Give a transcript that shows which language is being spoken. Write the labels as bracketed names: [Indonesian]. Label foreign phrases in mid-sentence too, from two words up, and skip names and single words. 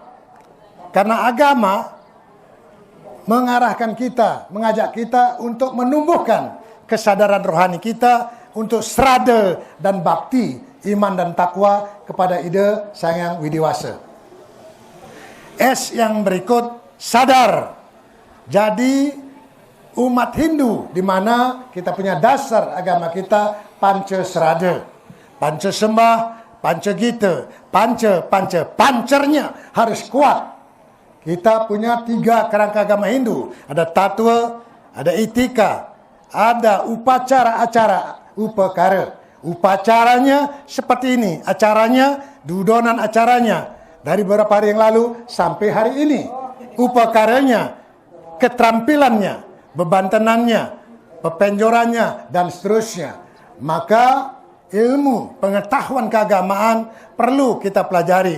[Indonesian] Karena agama mengarahkan kita, mengajak kita untuk menumbuhkan kesadaran rohani kita untuk srada dan bakti, iman dan takwa kepada Ida Sang Hyang Widiwasa. S yang berikut, sadar. Jadi umat Hindu di mana kita punya dasar agama kita panca srada, panca sembah, panca gita, pancernya harus kuat. Kita punya 3 kerangka agama Hindu, ada tattva, ada etika, ada upacara acara upakara. Upacaranya seperti ini, acaranya, dudonan acaranya dari beberapa hari yang lalu sampai hari ini. Upakaranya, keterampilannya, bebantenannya, pepenjorannya, dan seterusnya. Maka ilmu pengetahuan keagamaan perlu kita pelajari.